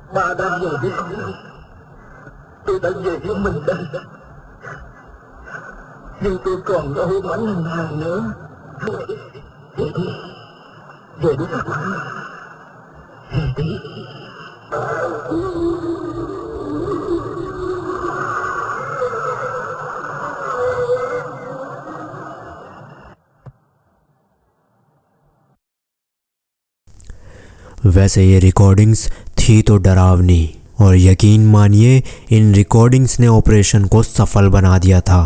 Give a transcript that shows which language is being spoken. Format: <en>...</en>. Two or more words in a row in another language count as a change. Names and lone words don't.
<vi>ta đang về với con. Tôi đã về với mình đây. Nhưng tôi còn đâu mảnh nào nữa. Về đi. Về đi các bạn. Về đi.</vi> <hi>वैसे ये रिकॉर्डिंग्स थी तो डरावनी, और यकीन मानिए इन रिकॉर्डिंग्स ने ऑपरेशन को सफल बना दिया था।</hi>